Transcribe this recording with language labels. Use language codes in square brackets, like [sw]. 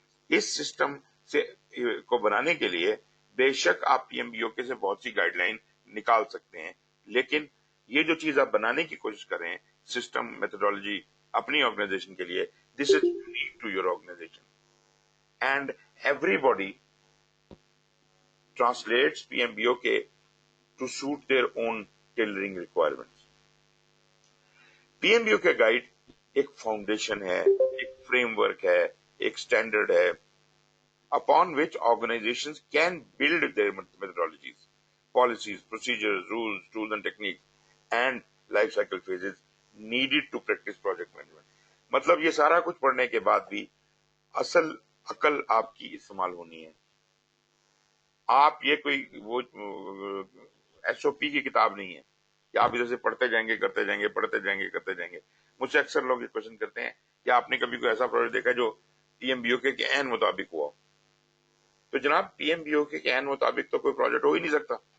[ur] اس system سے کو بنانے کے لیے بے شک آپ پی ایم بی او کے سے بہت سی گائیڈ لائن نکال سکتے ہیں، لیکن یہ جو چیز آپ بنانے کی کوشش کریں سسٹم میتھڈالوجی اپنی آرگنائزیشن کے لیے، دس is unique to your organization and every body translates P M B O کے to suit their own tailoring requirements. [en] P M B O K guide ایک foundation ہے، ایک فریم ورک ہے، ایک اسٹینڈرڈ ہے upon which organizations can build their methodologies, policies, procedures, rules, tools and techniques and life cycle phases needed to practice project management. [ur] مطلب یہ سارا کچھ پڑھنے کے بعد بھی اصل عقل آپ کی استعمال ہونی ہے. آپ یہ کوئی وہ ایس او پی کی کتاب نہیں ہے کہ آپ ادھر سے پڑھتے جائیں گے کرتے جائیں گے پڑھتے جائیں گے کرتے جائیں گے. مجھ سے اکثر لوگ یہ کوشچن کرتے ہیں کہ آپ نے کبھی کوئی ایسا پروجیکٹ دیکھا جو پی ایم بی او کے عین مطابق ہوا؟ تو جناب پی ایم بی او کے عین مطابق تو کوئی پروجیکٹ ہو ہی نہیں سکتا.